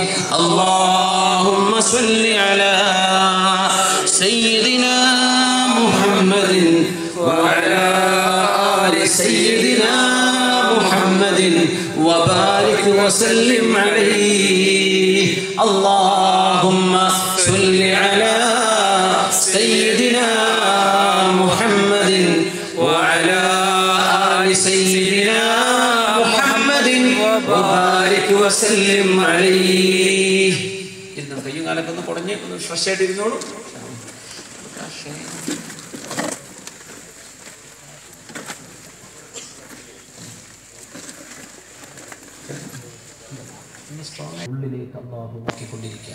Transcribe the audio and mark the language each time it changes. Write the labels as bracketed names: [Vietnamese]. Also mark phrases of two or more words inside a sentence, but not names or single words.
[Arabic] اللهم صل على سيدنا محمد وعلى آل سيدنا محمد وبارك وسلم عليه. اللهم صل على سيدنا محمد وعلى آل سيدنا محمد وبارك وسلم عليه. [Malayalam] ഇന്നും കയ്യും കാലൊക്കെ ഒന്ന് കുടഞ്ഞ് ഒന്ന് ഫ്രഷ് ആയിട്ട് ഇരുന്നോളൂ. ഉള്ളിലേക്ക് അല്ലാഹു നോക്കിക്കൊണ്ടിരിക്കുകയാണ്.